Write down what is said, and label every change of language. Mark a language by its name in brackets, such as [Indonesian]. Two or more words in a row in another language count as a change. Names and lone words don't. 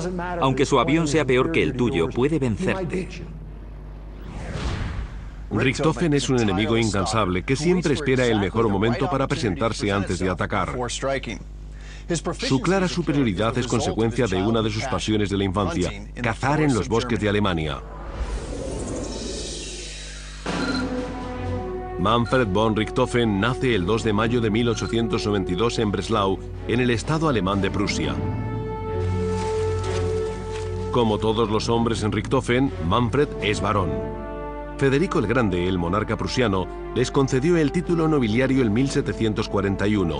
[Spanish] Aunque su avión sea peor que el tuyo, puede vencerte. Richthofen es un enemigo incansable que siempre espera el mejor momento para presentarse antes de atacar. Su clara superioridad es consecuencia de una de sus pasiones de la infancia, cazar en los bosques de Alemania. Manfred von Richthofen nace el 2 de mayo de 1892 en Breslau, en el estado alemán de Prusia. Como todos los hombres en Richthofen, Manfred es varón. Federico el Grande, el monarca prusiano, les concedió el título nobiliario en 1741.